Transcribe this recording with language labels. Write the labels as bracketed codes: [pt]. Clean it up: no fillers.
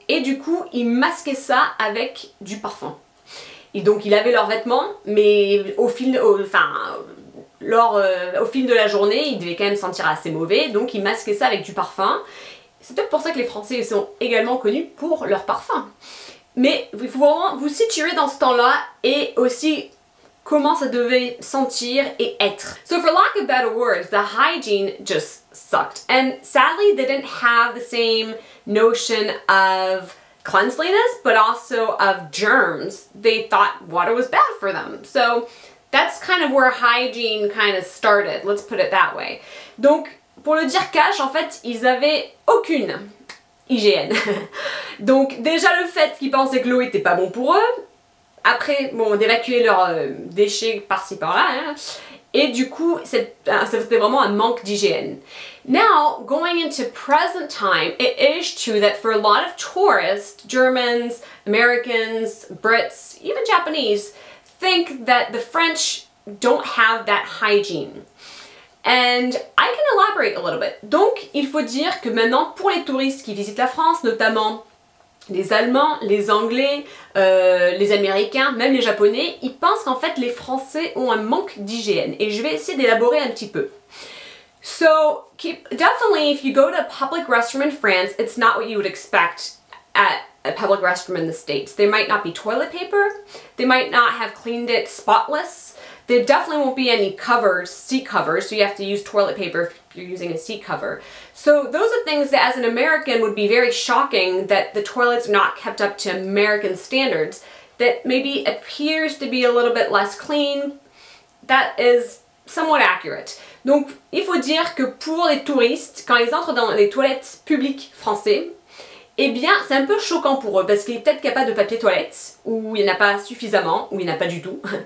[fr] Et du coup, ils masquaient ça avec du parfum. Et donc, ils lavaient leurs vêtements, mais au fil de la journée, ils devaient quand même sentir assez mauvais, donc ils masquaient ça avec du parfum. C'est peut-être pour ça que les Français sont également connus pour leur parfum. Mais il faut vraiment vous situer dans ce temps-là et aussi comment ça devait sentir et être. [en] So for lack of better words, the hygiene just sucked. And sadly, they didn't have the same notion of cleanliness, but also of germs. They thought water was bad for them. So that's kind of where hygiene kind of started, let's put it that way. [fr] Donc, pour le dire cash, en fait, ils avaient aucune hygiène. Donc déjà le fait qu'ils pensaient que l'eau était pas bon pour eux, après bon d'évacuer leurs déchets par-ci par-là, hein, et du coup c'était vraiment un manque d'hygiène. [en] Now going into present time, it is true that for a lot of tourists, Germans, Americans, Brits, even Japanese, think that the French don't have that hygiene. And I can elaborate a little bit. [fr] Donc, il faut dire que maintenant, pour les touristes qui visitent la France, notamment les Allemands, les Anglais, les Américains, même les Japonais, ils pensent qu'en fait, les Français ont un manque d'hygiène. Et je vais essayer d'élaborer un petit peu. [en] So, definitely, if you go to a public restroom in France, it's not what you would expect at a public restroom in the States. There might not be toilet paper. They might not have cleaned it spotless. There definitely won't be any covers, seat covers, so you have to use toilet paper if you're using a seat cover. So those are things that as an American would be very shocking, that the toilets are not kept up to American standards, that maybe appears to be a little bit less clean. That is somewhat accurate. [fr] Donc il faut dire que pour les touristes, quand ils entrent dans les toilettes publiques français, eh bien c'est un peu choquant pour eux, parce qu'il est peut-être capable de papier toilette, ou il n'y en a pas suffisamment, ou il n'y en a pas du tout.